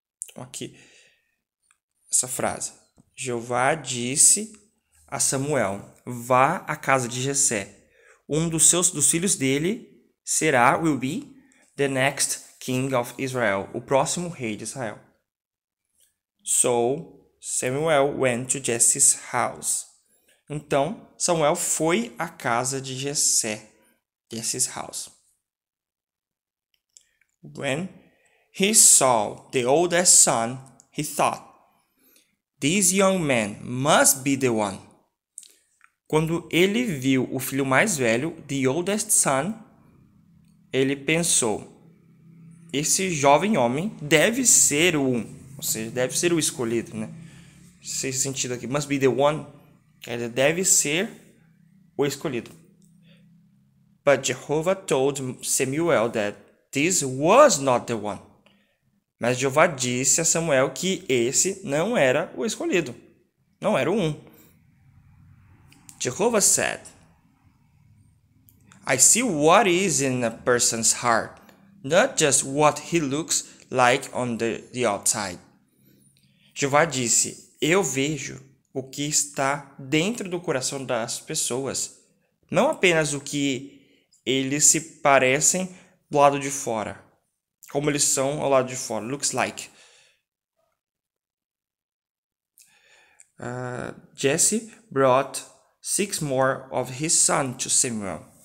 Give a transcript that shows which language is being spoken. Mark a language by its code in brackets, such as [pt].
[pt] Então, aqui, essa frase. Jeová disse a Samuel, vá à casa de Jessé. Um dos filhos dele será, [en] will be, the next king of Israel. [pt] O próximo rei de Israel. [en] So, Samuel went to Jesse's house. [pt] Então, Samuel foi à casa de Jessé, [en] Jesse's house. When he saw the oldest son, he thought, "This young man must be the one." [pt] Quando ele viu o filho mais velho, [en] the oldest son, [pt] ele pensou, esse jovem homem deve ser ou seja, deve ser o escolhido, né? Esse sentido aqui, [en] must be the one, [pt] ele deve ser o escolhido. [en] But Jehovah told Samuel that this was not the one. [pt] Mas Jeová disse a Samuel que esse não era o escolhido, não era o um. [en] Jehovah said, "I see what is in a person's heart, not just what he looks like on the outside." [pt] Jeová disse, eu vejo o que está dentro do coração das pessoas, não apenas o que eles se parecem do lado de fora, como eles são ao lado de fora, [en] looks like. Jesse brought 6 more of his sons to Samuel.